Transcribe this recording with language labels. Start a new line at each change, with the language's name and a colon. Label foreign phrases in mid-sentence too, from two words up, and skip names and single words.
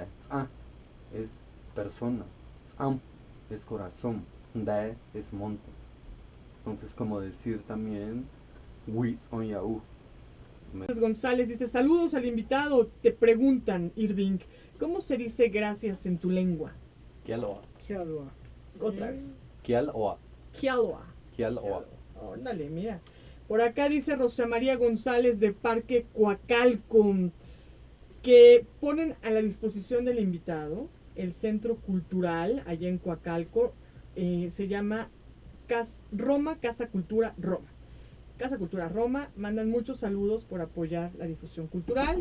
Spanish: Tza es persona, Tzam es corazón, De es monte. Entonces, como decir también Witz on Yahoo. González dice, saludos al invitado. Te preguntan, Irving, ¿cómo se dice gracias en tu lengua? Kialoa. Kialoa. Otra vez. Kialoa. Kialoa. Kialoa. Óndale, mira. Por acá dice Rosa María González de Parque Coacalco, que ponen a la disposición del invitado el centro cultural allá en Coacalco. Se llama Roma, Casa Cultura Roma. Casa Cultura Roma, mandan muchos saludos por apoyar la difusión cultural.